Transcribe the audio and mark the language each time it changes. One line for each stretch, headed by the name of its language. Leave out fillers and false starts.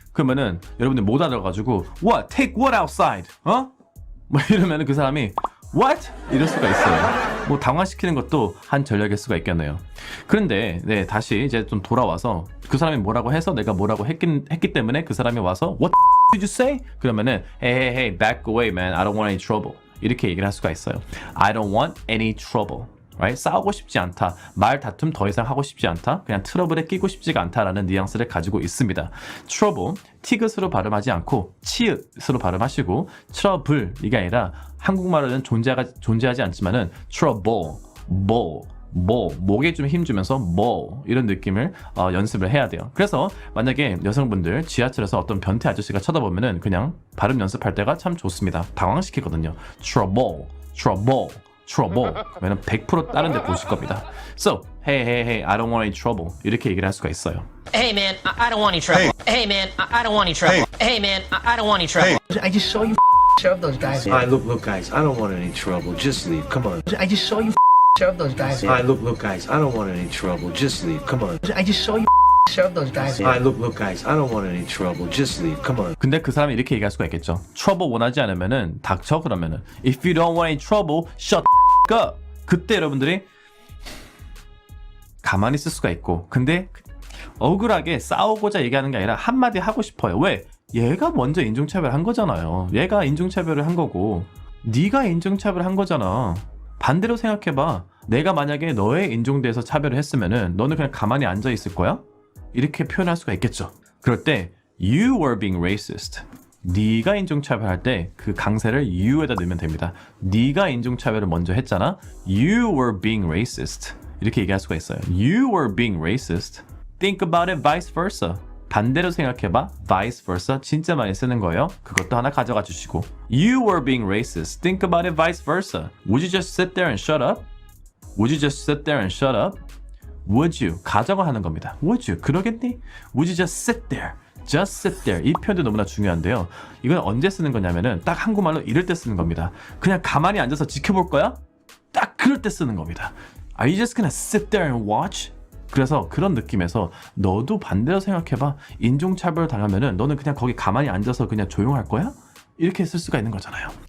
Korean: 그러면은 여러분들 못 알아들어가지고
English: what? Take what outside? 어?
Korean: 뭐 이러면은 그 사람이
English: What?
Korean: 이럴 수가 있어요. 뭐 당황시키는 것도 한 전략일 수가 있겠네요. 그런데 네, 다시 이제 좀 돌아와서 그 사람이 뭐라고 해서 내가 뭐라고 했기 때문에 그 사람이 와서
English: What did you say?
Korean: 그러면은
English: Hey, back away man. I don't want any trouble.
Korean: 이렇게 얘기를 할 수가 있어요.
English: I don't want any trouble. Right?
Korean: 싸우고 싶지 않다. 말 다툼 더 이상 하고 싶지 않다. 그냥 트러블에 끼고 싶지가 않다라는 뉘앙스를 가지고 있습니다. trouble, 티귿으로 발음하지 않고 치읓으로 발음하시고 트러블 이게 아니라 한국말로는 존재하지 않지만은 trouble, 목에 좀 힘주면서 이런 느낌을 연습을 해야 돼요. 그래서 만약에 여성분들 지하철에서 어떤 변태 아저씨가 쳐다보면은 그냥 발음 연습할 때가 참 좋습니다. 당황시키거든요. trouble. 그러면 100% 다른 데 보실 겁니다.
English: So, hey, I don't want any trouble.
Korean: 이렇게 얘기를 할 수가 있어요.
English: Hey man, I don't want any trouble. Hey man, I don't want any trouble. Hey man, I don't want any trouble. I just saw you shove those guys. All right, look, guys. I don't want any trouble. Just leave. Come on. I just saw you shove those guys. All right, look, guys. I don't want any trouble. Just leave. Come on. I just saw you shove those guys. All right, look, guys. I don't want any trouble. Just leave. Come on.
Korean: 근데 그 사람이 이렇게 얘기할 수가 있겠죠.
English: trouble
Korean: 원하지 않으면은 닥쳐 그러면은
English: if you don't want any trouble, shut up.
Korean: 그때 여러분들이 가만히 있을 수가 있고 근데 억울하게 싸우고자 얘기하는 게 아니라 한마디 하고 싶어요. 왜? 얘가 먼저 인종차별을 한 거잖아요. 얘가 인종차별을 한 거고 네가 인종차별을 한 거잖아. 반대로 생각해봐. 내가 만약에 너의 인종대에서 차별을 했으면은 너는 그냥 가만히 앉아 있을 거야? 이렇게 표현할 수가 있겠죠. 그럴 때
English: You were being racist.
Korean: 네가 인종차별할 때 그 강세를 you에다 넣으면 됩니다. 네가 인종차별을 먼저 했잖아.
English: You were being racist.
Korean: 이렇게 얘기할 수가 있어요.
English: You were being racist. Think about it vice versa.
Korean: 반대로 생각해봐. vice versa 진짜 많이 쓰는 거예요. 그것도 하나 가져가 주시고
English: You were being racist. Think about it vice versa. Would you just sit there and shut up? Would you just sit there and shut up? Would you?
Korean: 가정을 하는 겁니다. Would you? 그러겠니?
English: Would you just sit there? Just sit there.
Korean: 이 표현도 너무나 중요한데요. 이건 언제 쓰는 거냐면은 딱 한국말로 이럴 때 쓰는 겁니다. 그냥 가만히 앉아서 지켜볼 거야? 딱 그럴 때 쓰는 겁니다.
English: Are you just gonna sit there and watch?
Korean: 그래서 그런 느낌에서 너도 반대로 생각해봐. 인종차별 당하면은 너는 그냥 거기 가만히 앉아서 그냥 조용할 거야? 이렇게 쓸 수가 있는 거잖아요.